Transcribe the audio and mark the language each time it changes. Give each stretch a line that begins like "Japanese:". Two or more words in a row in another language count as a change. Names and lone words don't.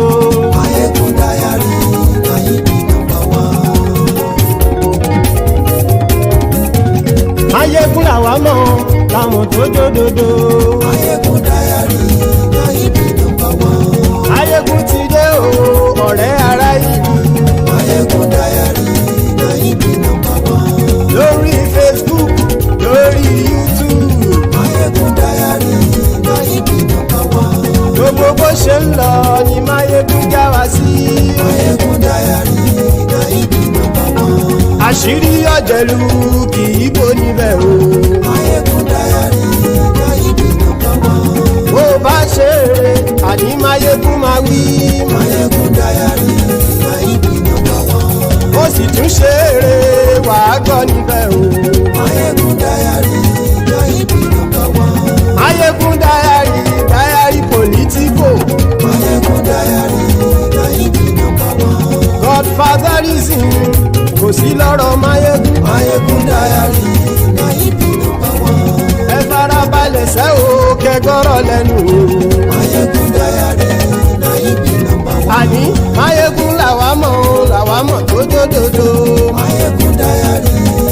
Nigerian Pidgin: MaiyegunDiary na you be number one.
Yoruba: Maiyegun làwa mọ̀ làmọ̀ tó dòdòdò.
Nigerian Pidgin: MaiyegunDiary na you be number one.
Yoruba: Maiyegun ti dé o ọ̀rẹ́ ará ìlú.
Nigerian Pidgin: MaiyegunDiary na you be number one.
Yoruba: Lórí Facebook, lórí YouTube.
Nigerian Pidgin: MaiyegunDiary na you be number one.
Yoruba: Gbogbo bó ṣe ń lọ ni Maiyegun já wa sí.
Nigerian Pidgin: MaiyegunDiary na you be number one.
Yoruba: Àṣírí ọ̀jẹ̀lú kì í bò níbẹ̀ o.
Nigerian Pidgin: MaiyegunDiary na you be number one.
Yoruba: Bó bá ṣe eré àní Maiyegun máa wí.
Nigerian Pidgin: MaiyegunDiary na you be number one.
Yoruba: Ó sì tún ṣe eré wàá gbọ́ níbẹ̀ o.
Nigerian Pidgin: MaiyegunDiary na you be number one. MaiyegunDiary, diary Politico. MaiyegunDiary na you be number one.
Yoruba: Godfatherism kò sí lọ́rọ̀ Maiyegun.
Nigerian Pidgin: MaiyegunDiary na you be number one.
Yoruba: Ẹ farabalẹ̀ sẹ́ o kẹgọ́rọ̀ lẹ́nu o.
Nigerian Pidgin: MaiyegunDiary na you be number one.
Yoruba: Àní Maiyegun làwa mọ̀ tó dòdòdò.
Nigerian Pidgin: MaiyegunDiary.